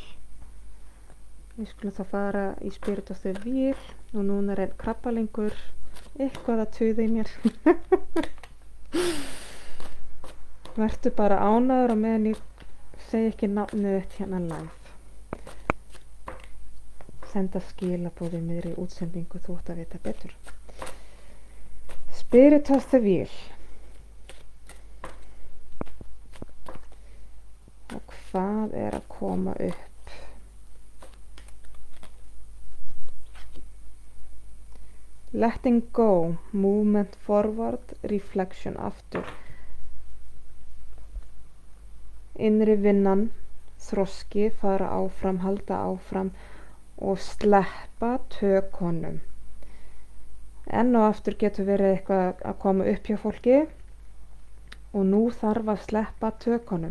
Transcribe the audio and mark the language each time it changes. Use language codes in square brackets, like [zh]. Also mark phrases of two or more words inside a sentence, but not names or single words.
[is] Og núna einn krabbalingur eitthvað að tuða í mér. Vertu bara ánægður á meðan ég segi ekki nafnið þitt hérna live. Senda skilaboð í miðri útsendingu, þú átt að vita betur. [en] Spirit of the Wheel. [is] Og hvað að koma upp? [en] Letting go, movement forward, reflection aftur. [is] Innri vinnan, þroski, fara áfram, halda áfram og sleppa tökunum. Enn og aftur getur verið eitthvað að koma upp hjá fólki og nú þarf að sleppa tökunum.